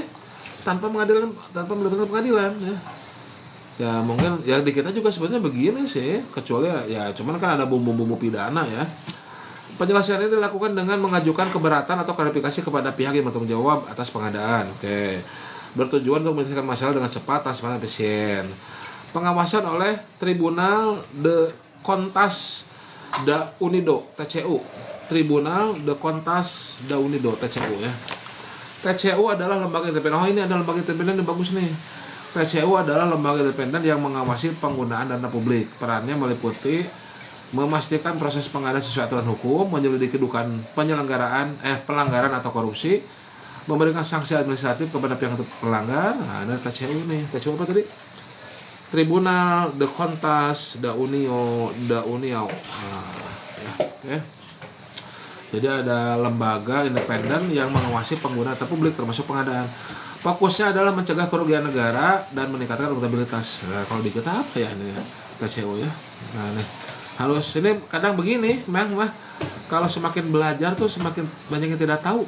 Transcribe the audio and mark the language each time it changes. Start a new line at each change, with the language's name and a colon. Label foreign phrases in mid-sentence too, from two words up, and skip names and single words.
Indonesian: Tanpa melibatkan pengadilan ya. Ya mungkin ya di kita juga sebenarnya begini sih, kecuali ya cuman kan ada bumbu-bumbu pidana ya. Penyelesaian ini dilakukan dengan mengajukan keberatan atau klarifikasi kepada pihak yang bertanggung jawab atas pengadaan. Oke. Bertujuan untuk menyelesaikan masalah dengan cepat, transparan, efisien. Pengawasan oleh Tribunal de Contas da Unido (TCU). Tribunal de Contas da Unido (TCU) ya. TCU adalah lembaga independen. Ini adalah lembaga independen yang bagus nih. TCU adalah lembaga independen yang mengawasi penggunaan dana publik. Perannya meliputi memastikan proses pengadaan sesuai aturan hukum, menyelidiki dugaan pelanggaran atau korupsi, memberikan sanksi administratif kepada pihak pelanggar. Nah, ada TCU nih. TCU apa tadi? Tribunal de Contas da União. Oke. Jadi ada lembaga independen yang mengawasi penggunaan dana publik termasuk pengadaan. Fokusnya adalah mencegah kerugian negara dan meningkatkan akuntabilitas. Nah, kalau di kita apa ya ini ya? TCU ya. Nah, nih. Harus ini kadang begini, mah kalau semakin belajar tuh semakin banyak yang tidak tahu.